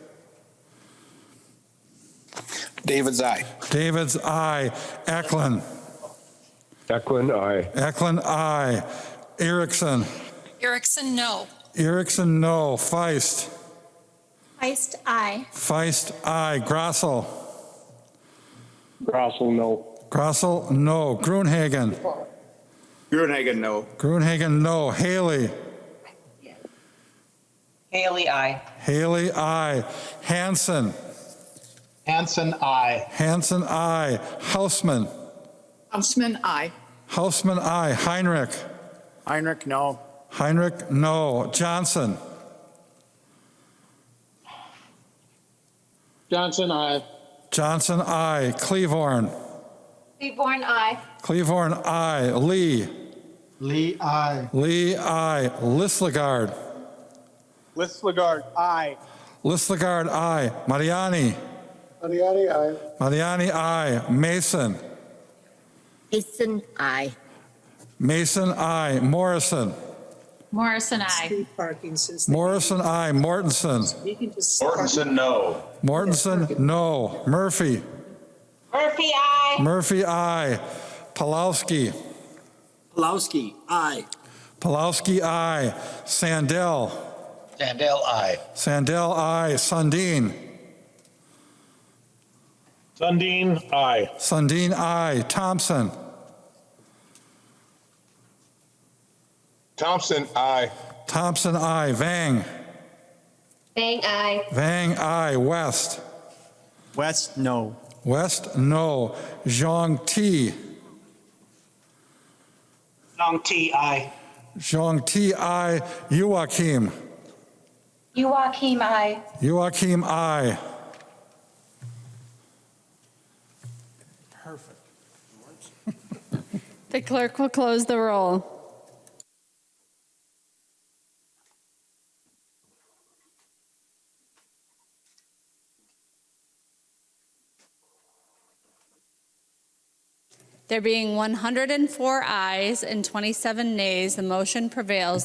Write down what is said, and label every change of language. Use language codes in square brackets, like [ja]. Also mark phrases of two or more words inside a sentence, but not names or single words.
[en] David's aye. Davids, aye. Eklund. Eklund, aye. Eklund, aye. Erickson. Erickson, no. Erickson, no. Feist. Feist, aye. Feist, aye. Grossel. Grossel, no. Grossel, no. Gruenhagen. Gruenhagen, no. Gruenhagen, no. Haley. Haley, aye. Haley, aye. Hanson. Hanson, aye. Hanson, aye. Hausman. Hausman, aye. Hausman, aye. Heinrich. Heinrich, no. Heinrich, no. Johnson. Johnson, aye. Johnson, aye. Cleavorn. Seaborn, aye. Cleavorn, aye. Lee. Lee, aye. Lee, aye. Lislegard. Listlegard, aye. Lislegard, aye. Mariani. Mariani, aye. Mariani, aye. Mason. Mason, aye. Mason, aye. Morrison. Morrison, aye. Street parking since. Morrison, aye. Mortensen. We can just. Mortensen, no. Mortensen, no. Murphy. Murphy, aye. Murphy, aye. Pulowski. Pulowski, aye. Pulowski, aye. Sandell. Sandell, aye. Sandell, aye. Sundin. Sundin, aye. Sundin, aye. Thompson. Thompson, aye. Thompson, aye. Vang. Bang, aye. Vang, aye. West. West, no. West, no. Zhang Ti. Long T, aye. Zhang Ti, aye. Joachim. Joachim, aye. Joachim, aye. The clerk will close the roll. There being 104 ayes and 27 nays, the motion prevails.